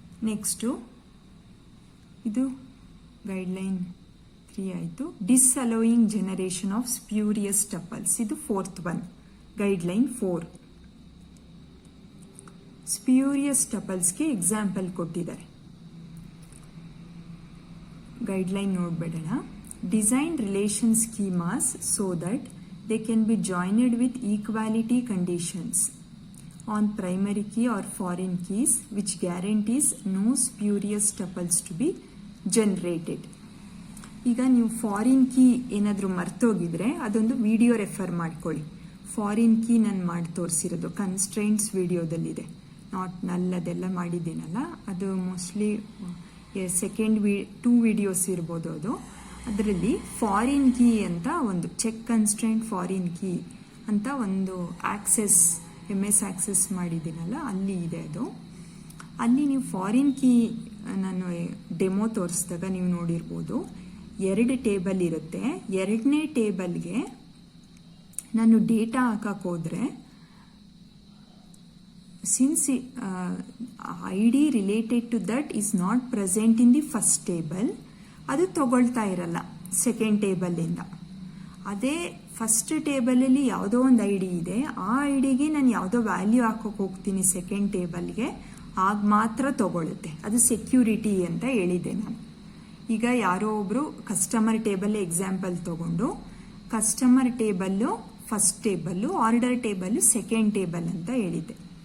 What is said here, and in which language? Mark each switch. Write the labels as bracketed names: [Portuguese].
[Kannada] Next ಇದು guideline 3 ಆಯಿತು. [English] disallowing generation of spurious tuples, [Kannada] ಇದು [English] 4th one. [Kannada] Guideline 4 spurious ಟಪಲ್ಸ್ಗೆ example ಕೊಟ್ಟಿದ್ದಾರೆ. Guideline ನೋಡ್ಬೇಡೋಣ. [English] Design relation schemas so that they can be joined with equality conditions on primary key or foreign keys which guarantees no spurious tuples to be generated. [Kannada] ಈಗ ನೀವು foreign key ಏನಾದರೂ ಮರ್ತೋಗಿದ್ರೆ ಅದೊಂದು video refer ಮಾಡ್ಕೊಳ್ಳಿ. Foreign key ನಾನು ಮಾಡಿ ತೋರಿಸಿರೋದು ಕನ್ಸ್ಟ್ರೈಂಟ್ಸ್ ವಿಡಿಯೋದಲ್ಲಿದೆ. Not ನಲ್ ಅದೆಲ್ಲ ಮಾಡಿದ್ದೀನಲ್ಲ, ಅದು ಮೋಸ್ಟ್ಲಿ ಸೆಕೆಂಡ್ 2 ವಿಡಿಯೋಸ್ ಇರ್ಬೋದು. ಅದು ಅದರಲ್ಲಿ ಫಾರಿನ್ ಕೀ ಅಂತ ಒಂದು ಚೆಕ್ ಕನ್ಸ್ಟ್ರೈಂಟ್ ಫಾರಿನ್ ಕೀ ಅಂತ ಒಂದು ಆಕ್ಸೆಸ್ MS ಆಕ್ಸೆಸ್ ಮಾಡಿದ್ದೀನಲ್ಲ, ಅಲ್ಲಿ ಇದೆ ಅದು. ಅಲ್ಲಿ ನೀವು ಫಾರಿನ್ ಕೀ ನಾನು ಡೆಮೋ ತೋರಿಸಿದಾಗ ನೀವು ನೋಡಿರ್ಬೋದು, 2 ಟೇಬಲ್ ಇರುತ್ತೆ. 2ನೇ ಟೇಬಲ್ಗೆ ನಾನು ಡೇಟಾ ಹಾಕಕ್ಕೆ ಹೋದರೆ [English] since ID related to that is not present in the first table, [Kannada] ಅದು ತಗೊಳ್ತಾ ಇರಲ್ಲ ಸೆಕೆಂಡ್ ಟೇಬಲಿಂದ. ಅದೇ ಫಸ್ಟ್ ಟೇಬಲಲ್ಲಿ ಯಾವುದೋ ಒಂದು ಐ ಡಿ ಇದೆ, ಆ ಐ ಡಿಗೆ ನಾನು ಯಾವುದೋ ವ್ಯಾಲ್ಯೂ ಹಾಕೋಕೆ ಹೋಗ್ತೀನಿ ಸೆಕೆಂಡ್ ಟೇಬಲ್ಗೆ, ಆಗ ಮಾತ್ರ ತಗೊಳುತ್ತೆ. ಅದು ಸೆಕ್ಯೂರಿಟಿ ಅಂತ ಹೇಳಿದೆ ನಾನು. ಈಗ ಯಾರೋ ಒಬ್ರು ಕಸ್ಟಮರ್ ಟೇಬಲ್ ಎಕ್ಸಾಂಪಲ್ ತಗೊಂಡು customer table first table, order table second table ಅಂತ ಹೇಳಿದೆ.